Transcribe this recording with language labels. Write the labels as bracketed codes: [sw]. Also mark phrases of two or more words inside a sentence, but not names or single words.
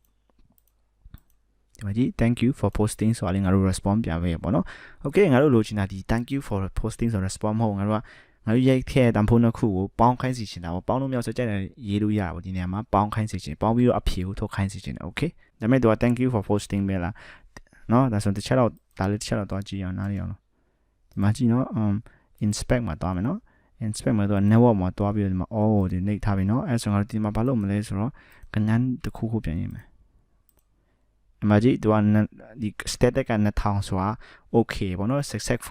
[my] ဒီမှာကြည့် [en] thank you for posting [my] ဆိုရင်ငါတို့ response ပြပေးရပေါ့နော် okay ငါတို့လိုချင်တာဒီ [en] thank you for posting [my] ဆို response မဟုတ်ငါတို့ရိုက်ခဲ့တန်ဖိုးနှစ်ခုကိုပေါင်းခိုင်းစီချင်တာပေါ့ပေါင်းလို့မရဆိုကြက်တယ်ရေးလို့ရတာပေါ့ဒီနေရာမှာပေါင်းခိုင်းစီချင်ပေါင်းပြီးတော့အဖြေကိုထုတ်ခိုင်းစီချင်တယ် okay ဒါပေမဲ့သူက [en] thank you for posting [my] ပဲလားနော်ဒါဆိုတစ်ချက်တော့ဒါ လေးတစ်ချက်တော့တွားကြည့်အောင်နားရအောင်လို့ဒီမှာကြည့်နော်inspect မှာတွားမယ်နော် inspect မှာတော့ network မှာတွားပြီးတော့ဒီမှာ all ကိုဒီနှိပ်ထားပြီနော်အဲဆိုတော့ဒီမှာဘာလို့မလဲဆိုတော့ကဏ္ဍတစ်ခုခုပြန်ရေးမယ်ဒီမှာကြည့်သူကဒီ static က2000ဆိုတာ okay ပေါ့နော် successful